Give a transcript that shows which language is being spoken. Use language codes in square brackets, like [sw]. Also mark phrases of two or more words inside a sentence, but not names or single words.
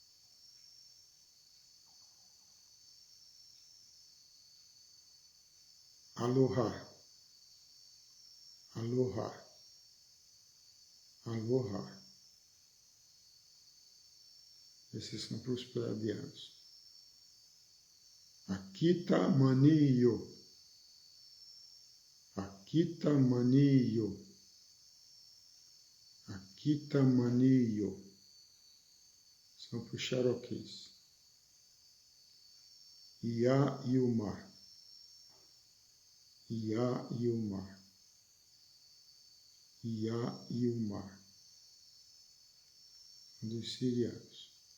[haw] Aloha, aloha, aloha. [pt] Esses são para os pleiadianos. Akita maniyo, akita maniyo, akita maniyo. São para os Cherokees. Ia e o mar. Ia e o mar. Ia e o mar. Dos sirianos.